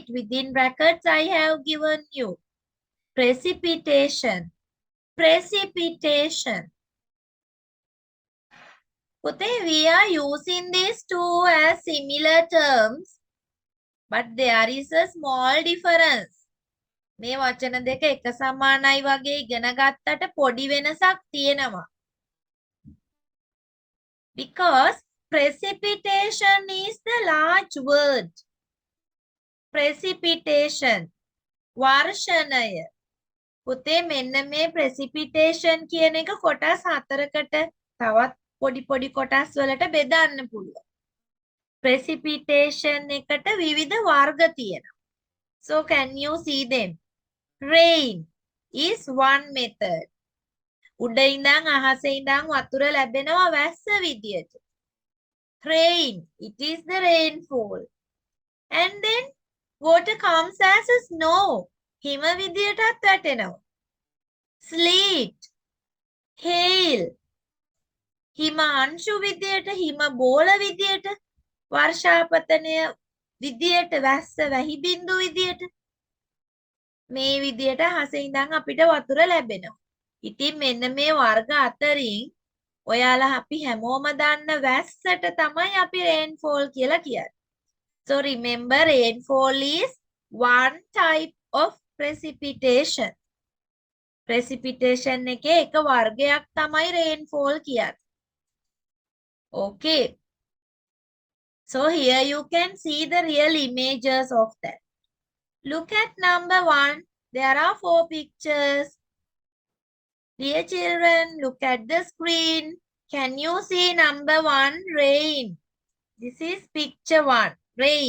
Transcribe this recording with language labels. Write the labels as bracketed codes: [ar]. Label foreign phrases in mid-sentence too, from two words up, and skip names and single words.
[en] Within brackets I have given you. Precipitation. Precipitation. Pute, we are using these two as similar terms, but there is a small difference. [si] මේ වචන දෙක එක සමානයි වගේ ඉගෙන ගත්තට පොඩි වෙනසක් තියෙනවා. [en] Because precipitation is the large word. Precipitation. [si] වර්ෂණය. පුතේ මෙන්න මේ precipitation කියන එක කොටස් හතරකට තවත් පොඩි පොඩි කොටස් වලට බෙදන්න පුළුවන්. Precipitation එකට විවිධ වර්ග තියෙනවා. [en] So can you see them? Rain is one method. [si] උඩ ඉඳන් අහසේ ඉඳන් වතුර ලැබෙනවා වැස්ස විදියට. [en] Rain, it is the rainfall. And then water comes as a snow. [si] හිම විදියටත් වැටෙනවා. [en] Sleet, hail. [si] හිම අංශු විදියට, හිම බෝල විදියට, වර්ෂාපතනය විදියට, වැස්ස වැහි බින්දු විදියට. මේ විදියට අහසේ ඉඳන් අපිට වතුර ලැබෙනවා. ඉතින් මෙන්න මේ වර්ග අතරින් ඔයාලා අපි හැමෝම දන්න වැස්සට තමයි අපි rainfall කියලා කියන්නේ. [en] So remember, rainfall is one type of precipitation. [si] Precipitation එකේ එක වර්ගයක් තමයි rainfall කියන්නේ. [en] Okay. So here you can see the real images of that. Look at number 1. There are 4 pictures. Dear children, look at the screen. Can you see number 1? Rain. This is picture 1. Rain.